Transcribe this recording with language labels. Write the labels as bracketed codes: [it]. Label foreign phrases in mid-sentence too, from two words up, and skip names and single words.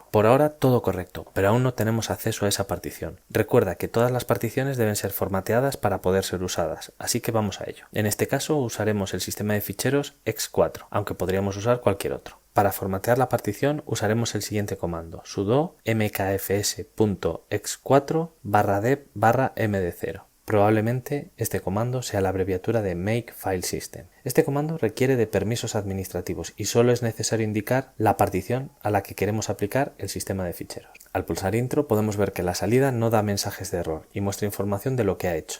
[es] Por ahora todo correcto, pero aún no tenemos acceso a esa partición. Recuerda que todas las particiones deben ser formateadas para poder ser usadas, así que vamos a ello. En este caso usaremos el sistema de ficheros x4, aunque podríamos usar cualquier otro. Para formatear la partición usaremos el siguiente comando, sudo mkfs.x4 /dev /md0. Probablemente este comando sea la abreviatura de [en] Make File System. [es] Este comando requiere de permisos administrativos y solo es necesario indicar la partición a la que queremos aplicar el sistema de ficheros. Al pulsar Intro podemos ver que la salida no da mensajes de error y muestra información de lo que ha hecho.